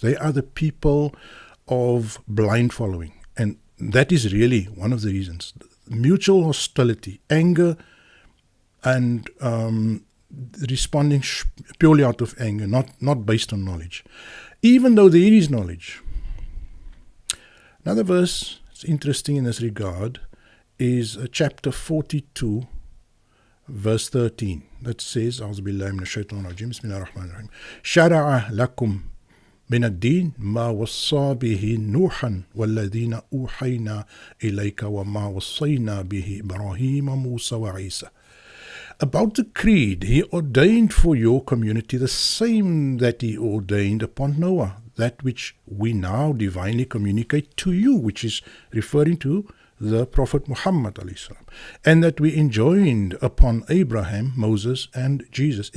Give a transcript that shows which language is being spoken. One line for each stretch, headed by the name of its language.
English: They are the people of blind following. And that is really one of the reasons. Mutual hostility, anger, and responding purely out of anger, not based on knowledge, even though there is knowledge. Another verse that's interesting in this regard is chapter 42, verse 13, that says,
Arabic: أعوذ بالله من الشيطان الرجيم بسم الله الرحمن الرحيم شرع لكم من الدين ما وصى به نوحا والذين أوحينا إليك وما وصينا به إبراهيم موسى وعيسى.
English: About the creed, he ordained for your community the same that he ordained upon Noah, that which we now divinely communicate to you, which is referring to the Prophet Muhammad ﷺ, and that we enjoined upon Abraham, Moses, and Jesus.